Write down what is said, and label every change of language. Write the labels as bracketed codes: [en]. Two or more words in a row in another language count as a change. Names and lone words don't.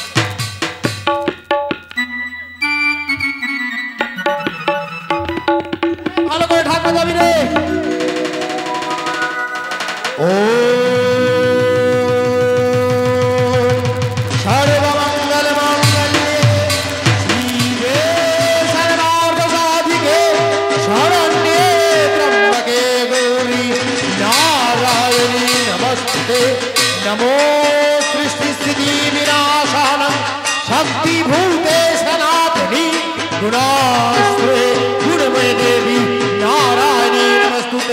[bn] ভালো করে ঢাকা যাবি রে। [sa] ও সর্বমঙ্গল মঙ্গলে শিবে সর্বার্থ সাধিকে শরণ্যে ত্র্যম্বকে গৌরী নারায়ণী নমস্তে। नमो सृष्टि स्थिति विनाशानं शक्ति भूते सनातनी गुणाश्रे गुणमय देवी नारायणी नमस्तुते।